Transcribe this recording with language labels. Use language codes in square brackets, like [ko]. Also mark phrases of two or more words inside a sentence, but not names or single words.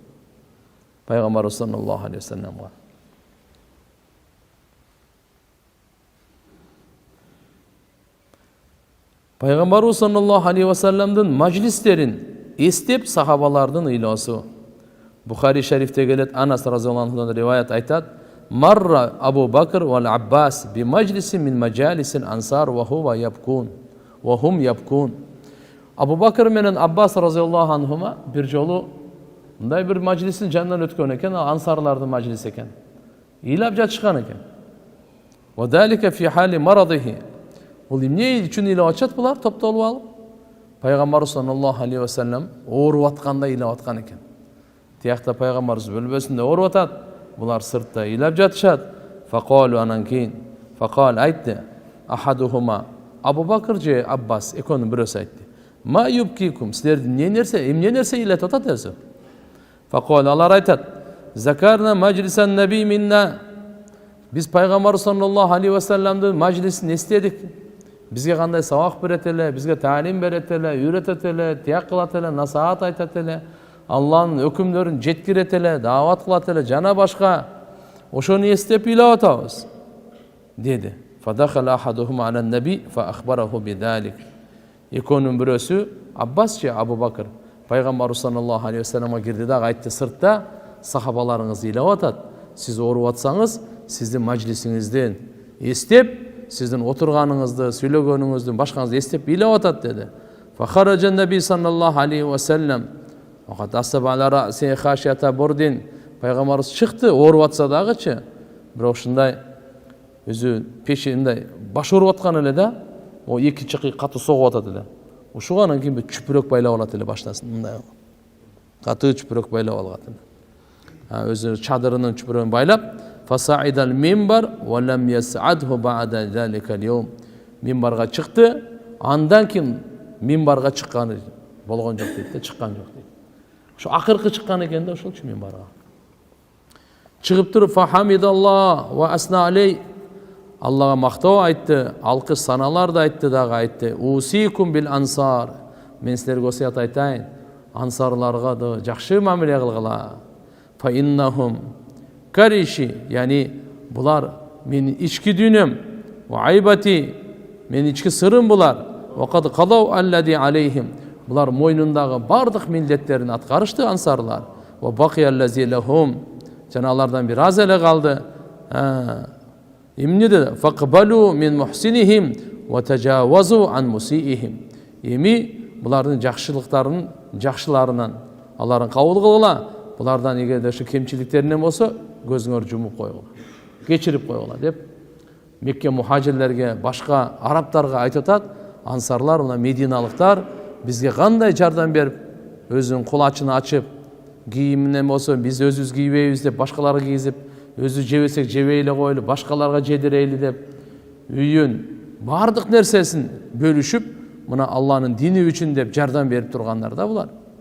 [ky] Пайгамбарыбыз [ar] صلى الله عليه وسلم. [ky] Пайгамбарыбыз [ar] صلى الله عليه وسلم [ky] мажлистерин эстеп сахабалардын ыйлоосу. Бухари шарифте келет, Анас [ar] رضي الله عنه [ky] риваят айтат: [ar] مر أبو بكر والعباس بمجلس من مجالس الأنصار وهو يبكون وهم يبكون. [ky] Абу Бакр менен Аббас [ar] رضي الله عنهما [ky] бир жолу мындай бир мажлистин жанынан өткөн экен, ансарлардын мажлиси экен. Ыйлап жатышкан экен. [ar] وذلك في حال مرضه. [ky] Бул эмне үчүн ыйлап атышат булар топтолуп алып? Пайгамбарыбыз [ar] صلى الله عليه وسلم [ky] ооруп атканда ыйлап аткан экен. Тиякта пайгамбарыбыз бөлбөсүндө ооруп атат, булар сыртта ыйлап жатышат. Факалу анан кийин факал айтты. Ахадухума Абу Бакр же Аббас экөөнүн бирөөсү айтты. [ar] ما يبكيكم, [ky] силерди эмне нерсе ыйлатып атат өзү? [ar] فقال [ky] алар айтат. [ar] ذكرنا مجلس النبي منا. [ky] Биз пайгамбар [ar] صلى الله عليه وسلم [ky] мажлисин эстедик. Бизге кандай сабак берет эле, бизге таалим берет эле, үйрөтөт эле, тияк кылат эле, насаат айтат эле, Аллахтын өкүмдөрүн жеткирет эле, даават кылат эле, жана башка. Ошону эстеп ыйлап атабыз, деди. [ar] فدخل أحدهم على النبي فأخبره بذلك. [ky] Экөөнүн бирөөсү Аббас же Абу Бакр пайгамбар [ar] صلى الله عليه وسلم [ky] кирди да айтты, сыртта сахабаларыңыз ыйлап атат. Сиз ооруп атсаңыз, сиздин мажлисиңизден эстеп, сиздин отурганыңызды, сүйлөгөнүңүздү, башкаңызды эстеп ыйлап атат деди. [ar] فخرج النبي صلى الله عليه وسلم وقد عصب على رأسه حاشية برد. [ky] Пайгамбарыбыз чыкты, ооруп атса дагычы, бирок ушундай өзү пешинде баш ооруп аткан эле да, о эки чыкы катуу согуп атат эле. Ушуга анан кийин чүпүрөк байлап алат эле баштасын, мындай катуу чүпүрөк байлап алат эле. Өзү чадырынын чүпүрөгүн байлап, [ar] فصعد المنبر ولم يصعده بعد ذلك اليوم. [ky] Минбарга чыкты, андан кийин минбарга чыкканы болгон жок дейт да, чыккан жок дейт. Ошо акыркы чыккан экен да, ошолчу минбарга. Чыгып туруп [ar] فحمد الله وأثنى عليه. [ky] Аллага мактоо айтты, алкыш саналар да айтты дагы айтты. [ar] أوصيكم بالأنصار. [ky] Мен силерге осуят айтайын, ансарларга да жакшы мамиле кылгыла. [ar] فإنهم كرشي, [ky] яни булар менин ички дүйнөм, [ar] وعيبتي, [ky] менин ички сырым булар. [ar] وقد قضوا الذي عليهم. [ky] Булар мойнундагы бардык милдеттерин аткарышты ансарлар. [ar] وبقي الذي لهم. [ky] Жана алардан бир аз эле калды. Эмне деди? [ar] فاقبلوا من محسنهم وتجاوزوا عن مسيئهم. [ky] Эми булардын жакшылыктарынын жакшыларынан аларын кабыл кылгыла. Булардан эгерде ушу кемчиликтеринен болсо, көзүңөр жумуп койгула, кечирип койгула деп Мекке мухажирлерге, башка арабтарга айтып атат. Ансарлар, мына мединалыктар бизге кандай жардам берип, өзүнүн кулачын ачып, кийиминен болсо биз өзүбүз кийбейбиз деп башкаларга кийгизип, өзү жебесек жебей эле койлу, башкаларга жедирейли деп үйүн, бардык нерсесин бөлүшүп, мына Алланын дини үчүн деп жардам берип тургандар да булар.